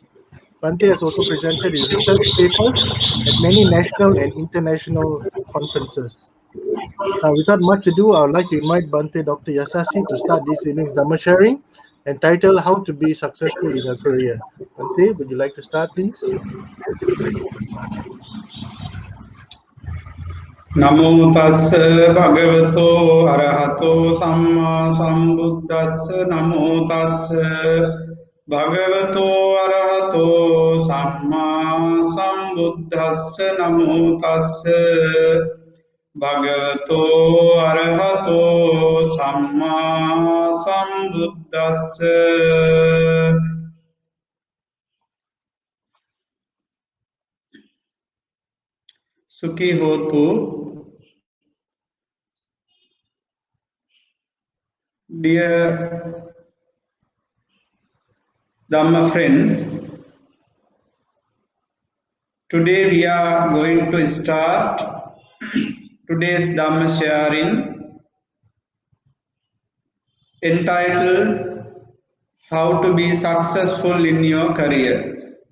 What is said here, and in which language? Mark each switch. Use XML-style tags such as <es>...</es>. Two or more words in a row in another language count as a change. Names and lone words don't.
<en>Bhante has also presented his research papers at many national and international conferences. Now, without much ado, I would like to invite Bhante Dr. Yasassi to start this evening's Dhamma sharing entitled How to Be Successful in Your Career. Bhante, would you like to start, please?</en> <pi>Namo tassa bhagavato arahato samma sambuddhassa. Namo tassa bhagavato arahato samma sambuddhassa. Namo tassa bhagavato arahato samma sambuddhassa. Sukhi hotu.</pi> <en>Dear Dhamma friends, today we are going to start today's Dhamma sharing entitled How to Be Successful in Your Career.</en>